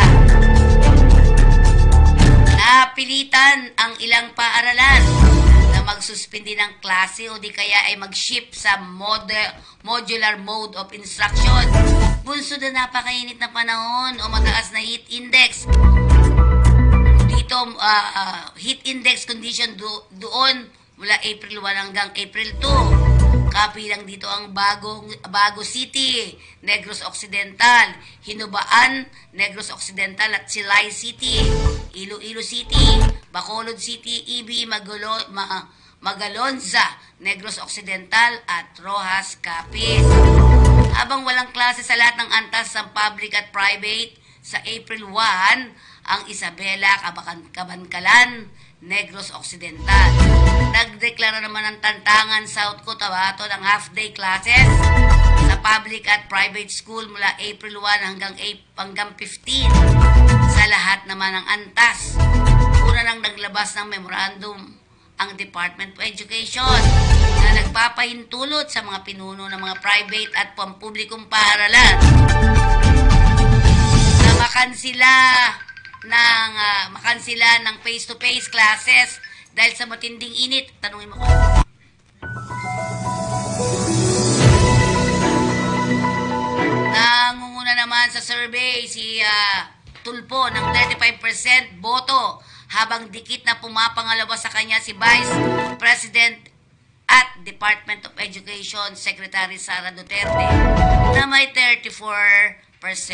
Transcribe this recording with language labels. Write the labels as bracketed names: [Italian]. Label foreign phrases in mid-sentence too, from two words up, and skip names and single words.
[Filipino] Napilitan ang ilang paaralan na magsuspindi ng klase o di kaya ay mag-shift sa [English] modular mode of instruction. [Filipino] Bunso na napakainit na panahon o mataas na [English] heat index. [Filipino] Dito, [English] heat index condition [Filipino] doon mula April 1 hanggang April 2. Kapilang dito ang Bago City, Negros Occidental, Hinubaan, Negros Occidental at Silay City, Iloilo City, Bacolod City, EB, Magalonza, Negros Occidental at Rojas Capiz. Habang walang klase sa lahat ng antas sa public at private, sa April 1, ang Isabela, Cabancalan, Negros Occidental. Nagdeklara naman ng Tantangan, South Cotabato ng [English] half-day classes [Filipino] sa public at [English] private school [Filipino] mula April 1 hanggang 15 sa lahat naman ng antas. Una nang naglabas ng memorandum ang Department of Education na nagpapahintulot sa mga pinuno ng mga private at pampublikong paaralan na makansila ng [English] face-to-face classes [Filipino] dahil sa matinding init. Tanungin mo ko. Nangunguna naman sa survey si Tulpo ng 35% boto habang dikit na pumapangalawa sa kanya si Vice President at Department of Education Secretary Sara Duterte na may 34%.